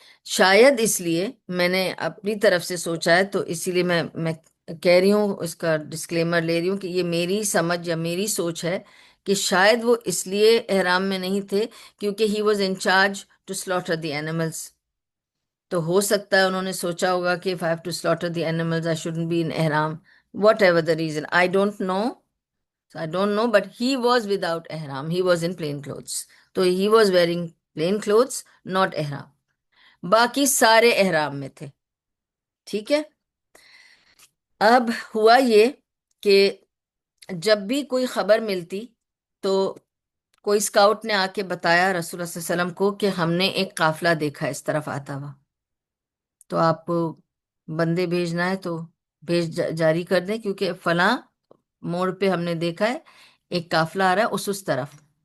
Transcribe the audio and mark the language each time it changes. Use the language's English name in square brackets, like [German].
[Hindi] शायद इसलिए, मैंने अपनी तरफ से सोचा है तो इसीलिए मैं कह रही हूँ, इसका डिस्क्लेमर ले रही हूँ कि ये मेरी समझ या मेरी सोच है कि शायद वो इसलिए एहराम में नहीं थे क्योंकि [English] He was in charge to slaughter the animals. [Hindi] तो हो सकता है उन्होंने सोचा होगा कि [English] If I have to slaughter the animals I shouldn't be in एहराम. Whatever the reason, I don't know. So I don't know, but he was without ihram. He was in plain clothes. तो he was wearing plain clothes, not ihram. [Hindi] बाकी सारे ihram में थे. ठीक है. अब हुआ ये कि जब भी कोई खबर मिलती तो कोई स्काउट ने आके बताया रसूलुल्लाह सल्लल्लाहु अलैहि वसल्लम को कि हमने एक काफला देखा इस तरफ आता हुआ, तो आपको बंदे भेजना है तो जारी कर दें क्योंकि फलां मोड़ पे हमने देखा है एक काफला आ रहा है उस तरफ.